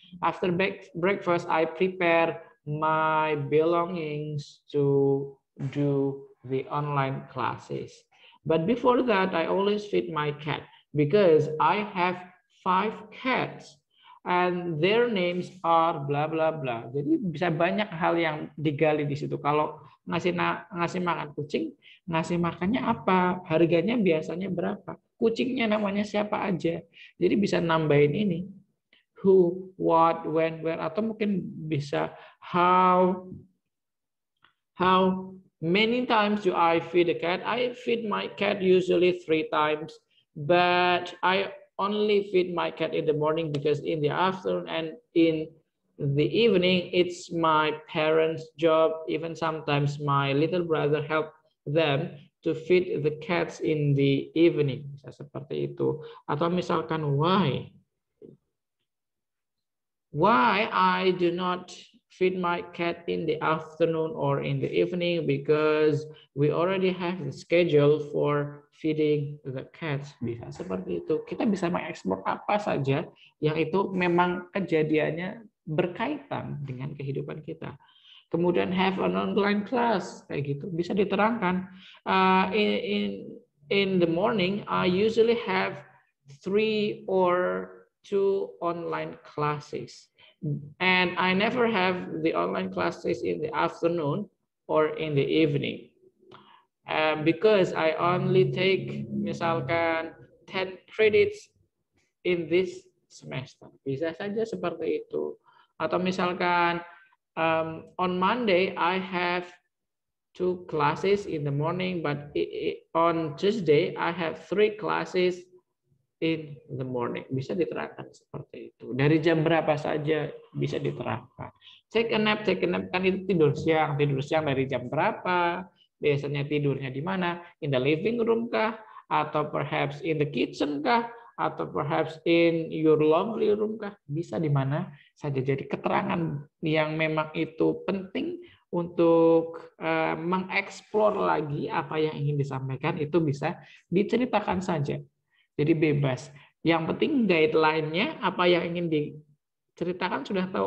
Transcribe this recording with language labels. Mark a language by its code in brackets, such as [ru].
[en] After breakfast, I prepare my belongings to do the online classes. But before that, I always feed my cat because I have 5 cats and their names are bla bla bla. [id] Jadi bisa banyak hal yang digali di situ. Kalau ngasih makan kucing, ngasih makannya apa, harganya biasanya berapa, kucingnya namanya siapa aja. Jadi bisa nambahin ini. [en] who, what, when, where, [id] atau mungkin bisa [en] how many times do I feed a cat? I feed my cat usually 3 times, but I only feed my cat in the morning because in the afternoon and in the evening it's my parents' job. Even sometimes my little brother help them to feed the cats in the evening. [id] Bisa seperti itu. Atau misalkan [en] why I do not feed my cat in the afternoon or in the evening, because we already have the schedule for feeding the cats. [id] Bisa seperti itu. Kita bisa mengeksplor apa saja yang itu memang kejadiannya berkaitan dengan kehidupan kita. Kemudian [en] have an online class, [id] kayak gitu, bisa diterangkan. [en] In the morning, I usually have 3 or 2 online classes, and I never have the online classes in the afternoon or in the evening, because I only take misalkan 10 credits in this semester. [id] Bisa saja seperti itu. Atau misalkan [en] on Monday I have 2 classes in the morning, but on Tuesday I have 3 classes in the morning. [id] Bisa diterangkan seperti itu. Dari jam berapa saja bisa diterangkan. [en] Take a nap [id] kan itu tidur siang dari jam berapa? Biasanya tidurnya di mana? [en] In the living room kah? Atau perhaps in the kitchen kah? Atau perhaps in your lovely room kah? [id] Bisa di mana saja. Jadi keterangan yang memang itu penting untuk mengeksplor lagi apa yang ingin disampaikan, itu bisa diceritakan saja. Jadi bebas. Yang penting guideline-nya, apa yang ingin diceritakan sudah tahu.